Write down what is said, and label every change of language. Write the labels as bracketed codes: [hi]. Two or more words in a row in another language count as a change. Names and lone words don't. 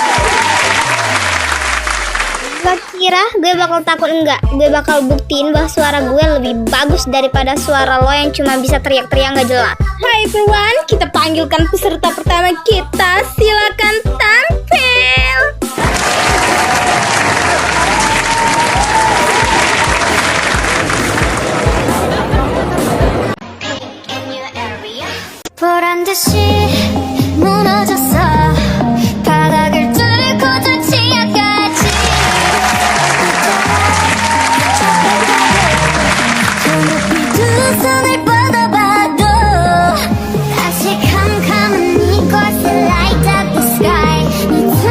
[id] Gak kira gue bakal takut enggak? Gue bakal buktiin bahwa suara gue lebih bagus daripada suara lo yang cuma bisa teriak-teriak gak jelas. Hai everyone, kita panggilkan peserta pertama kita. Silakan tampil. [ko] 보란 듯이 무너졌어. 바닥을 뚫고 저 지하까지. 저 높이 두 손을 뻗어봐도 다시 캄캄한 이곳을 [en] light up the sky. [ko] 네